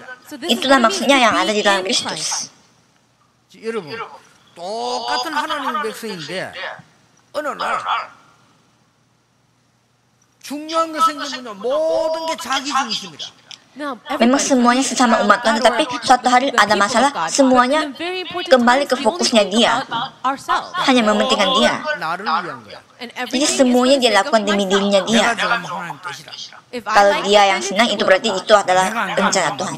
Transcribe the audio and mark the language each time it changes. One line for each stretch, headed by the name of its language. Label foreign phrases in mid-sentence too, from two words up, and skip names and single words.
Indonesian: Itulah maksudnya yang ada di dalam Kristus.
Korean: 여러분, 똑같은 하나님의 백성인데 어느 날 중요한 거 생기면 모든 게 자기 중심이다.
Indonesian: Memang semuanya sesama umat Tuhan, tetapi suatu hari ada masalah, semuanya kembali ke fokusnya dia, hanya mementingkan dia. Jadi semuanya dia lakukan demi dirinya dia. Kalau dia yang senang, itu berarti itu adalah rencana Tuhan.